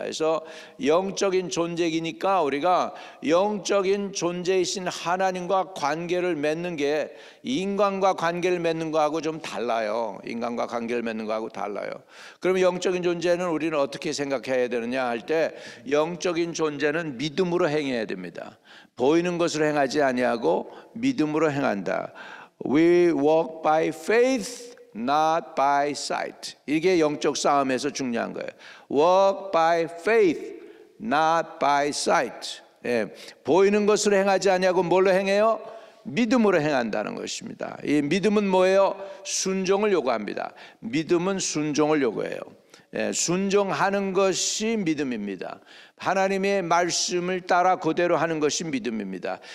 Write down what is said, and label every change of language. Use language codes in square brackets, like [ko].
[ko] 그래서 영적인 존재이니까 우리가 영적인 존재이신 하나님과 관계를 맺는 게 인간과 관계를 맺는 거하고 좀 달라요. 인간과 관계를 맺는 거하고 달라요. 그러면 영적인 존재는 우리는 어떻게 생각해야 되느냐 할 때, 영적인 존재는 믿음으로 행해야 됩니다. 보이는 것으로 행하지 아니하고 믿음으로 행한다. [en] We walk by faith, not by sight. [ko] 이게 영적 싸움에서 중요한 거예요. [en] Walk by faith, not by sight. [ko] 보이는 것으로 행하지 아니하고 뭘로 행해요? 믿음으로 행한다는 것입니다. 이 믿음은 뭐예요? 순종을 요구합니다. 믿음은 순종을 요구해요. 순종하는 것이 믿음입니다. 하나님의 말씀을 따라 그대로 하는 것이 믿음입니다.